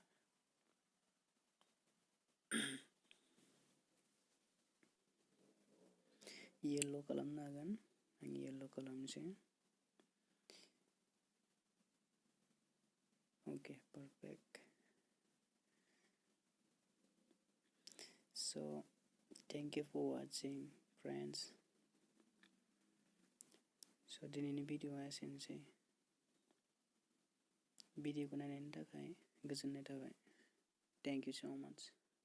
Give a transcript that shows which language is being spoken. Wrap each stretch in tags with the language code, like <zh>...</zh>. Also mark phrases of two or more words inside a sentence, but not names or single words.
<brx>येल्ल' खालामनो हागोन, आं येल्ल' खालामनोसै।</brx> <en>okay perfect. So thank you for watching friends.</en> <brx>So दिनैनि भिडिअआ एसेनोसै। भिडिअखौ नायनायनि थाखाय गोजोननाय थाबाय।</brx> <en>Thank you so much.</en>